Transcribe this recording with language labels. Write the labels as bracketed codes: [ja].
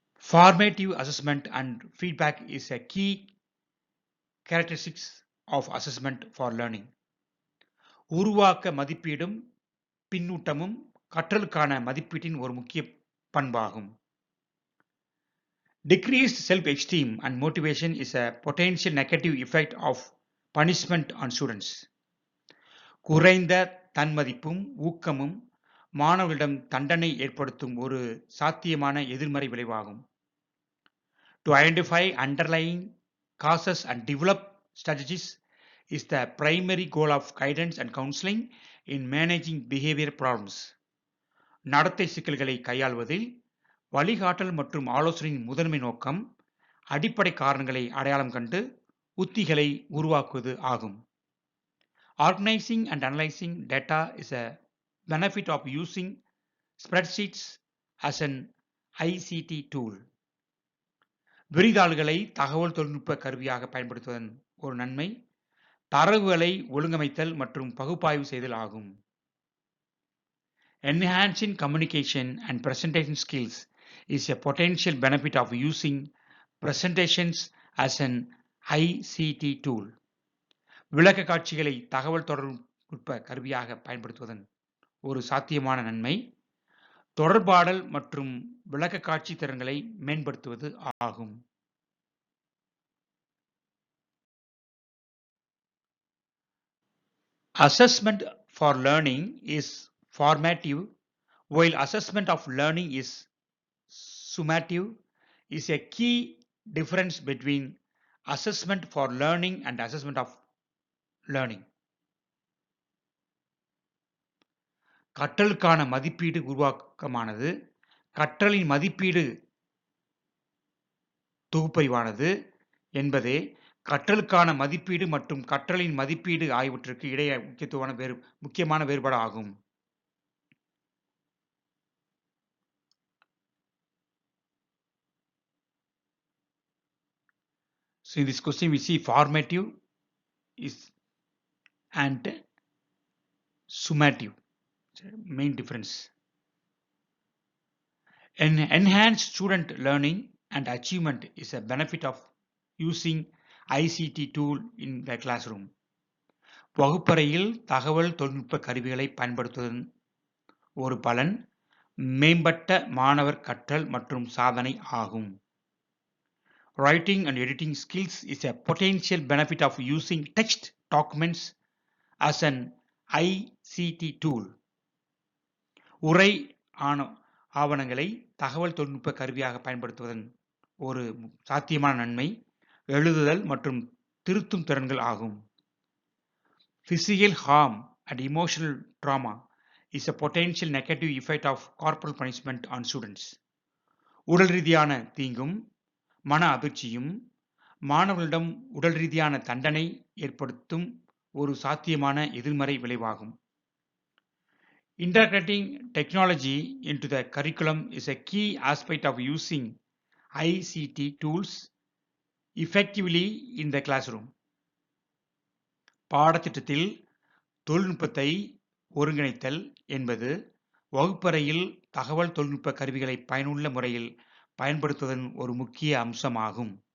[en] Formative assessment and feedback is a key characteristics of assessment for learning. [ta] உருவாக்க மதிப்பீடும் பின்னூட்டமும் கற்றலுக்கான மதிப்பீட்டின் ஒரு முக்கிய பண்பாகும். [en] Decreased self-esteem and motivation is a potential negative effect of punishment on students. [ta] குறைந்த தன்மதிப்பும் ஊக்கமும் மாணவர்களிடம் தண்டனை ஏற்படுத்தும் ஒரு சாத்தியமான எதிர்மறை விளைவாகும். [en] To identify underlying causes and develop strategies is the primary goal of guidance and counseling in managing behavior problems. [ta] நடத்தை சிக்கல்களை கையாள்வதில் வழிகாட்டல் மற்றும் ஆலோசனையின் முதன்மை நோக்கம் அடிப்படை காரணங்களை அடையாளம் கண்டு உத்திகளை உருவாக்குவது ஆகும். [en] Organizing and analyzing data is a benefit of using spreadsheets as an ICT tool. [ta] விரிதாள்களை தகவல் தொழில்நுட்ப கருவியாக பயன்படுத்துவதன் ஒரு நன்மை தரவுகளை ஒழுங்கமைத்தல் மற்றும் பகுப்பாய்வு செய்தல் ஆகும். [en] Enhancing communication and presentation skills is a potential benefit of using presentations as an ICT tool. [ta] விளக்க காட்சிகளை தகவல் தொழில்நுட்ப கருவியாக பயன்படுத்துவதன் ஒரு சாத்தியமான நன்மை தொடர்பாடல் மற்றும் விளக்க காட்சி திறன்களை மேம்படுத்துவது ஆகும். [en] Assessment for learning is formative, while assessment of learning is summative. Is a key difference between assessment for learning and assessment of learning. [ta] கற்றலுக்கான மதிப்பீடு உருவாக்கமானது கற்றலின் மதிப்பீடு தொகுப்பறிவானது என்பதே கற்றலுக்கான மதிப்பீடு மற்றும் கற்றலின் மதிப்பீடு ஆகியவற்றுக்கு இடையே முக்கியமான வேறுபாடு ஆகும். [en] So in this question we see formative is and summative. Main difference. Enhanced student learning and achievement is a benefit of using ICT tool in the classroom. [ta] வகுப்பறையில் தகவல் தொழில்நுட்ப கருவிகளை பயன்படுத்துவதன் ஒரு பலன் மேம்பட்ட மாணவர் கற்றல் மற்றும் சாதனை ஆகும். [en] Writing and editing skills is a potential benefit of using text documents as an ICT tool. [ta] உரை ஆவணங்களை தகவல் தொழில்நுட்ப கருவியாக பயன்படுத்துவதன் ஒரு சாத்தியமான நன்மை எழுதுதல் மற்றும் திருத்தும் திறன்கள் ஆகும். [en] Physical harm and emotional trauma is a potential negative effect of corporal punishment on students. [ta] உடல் ரீதியான தீங்கும் மன அதிர்ச்சியும் மாணவர்களிடம் உடல் ரீதியான தண்டனை ஏற்படுத்தும் ஒரு சாத்தியமான எதிர்மறை விளைவாகும். [en] Integrating technology into the curriculum is a key aspect of using ICT tools effectively in the classroom. [ta] பாடத்திட்டத்தில் தொழில்நுட்பத்தை ஒருங்கிணைத்தல் என்பது வகுப்பறையில் தகவல் தொழில்நுட்ப கருவிகளை பயனுள்ள முறையில் பயன்படுத்துவதன் ஒரு முக்கிய அம்சமாகும்.